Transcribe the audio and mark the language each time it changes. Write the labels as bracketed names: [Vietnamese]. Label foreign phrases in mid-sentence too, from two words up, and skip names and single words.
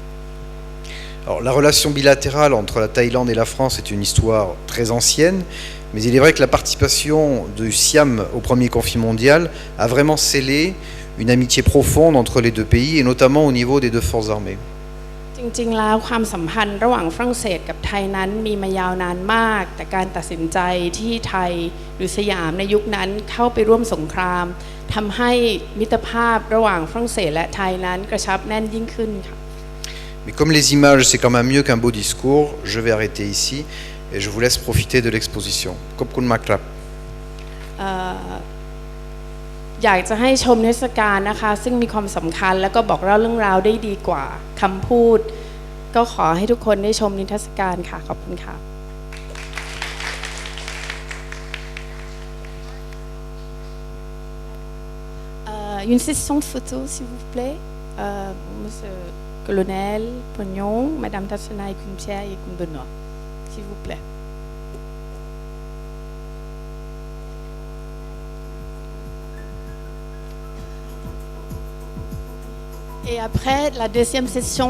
[French] Alors, la relation bilatérale entre la Thaïlande et la France est une histoire très ancienne, mais il est vrai que la participation du Siam au premier conflit mondial a vraiment scellé une amitié profonde entre les deux pays, et notamment au niveau des deux forces armées. [Thai] จริงๆแล้วความสัมพันธ์ระหว่างฝรั่งเศสกับไทยนั้นมีมายาวนานมากแต่การตัดสินใจที่ไทยหรือสยามในยุคนั้นเข้าไปร่วมสงครามทำให้มิตรภาพระหว่างฝรั่งเศสและไทยนั้นกระชับแน่นยิ่งขึ้นค่ะ [French] Mais comme les images, c'est quand même mieux qu'un beau discours, je vais arrêter ici et je vous laisse profiter de l'exposition. [Thai] ขอบคุณมากครับ. อยากจะให้ชมนิทรรศการนะคะซึ่งมีความสำคัญแล้วก็บอกเล่าเรื่องราวได้ดีกว่าคำพูดก็ขอให้ทุกคนได้ชมนิทรรศการค่ะขอบคุณค่ะ [French] Une session de photos s'il vous plaît Monsieur Colonel Pognon, Madame Tatsunai Kuntia et Kun Benoît s'il vous plaît. Et après la deuxième session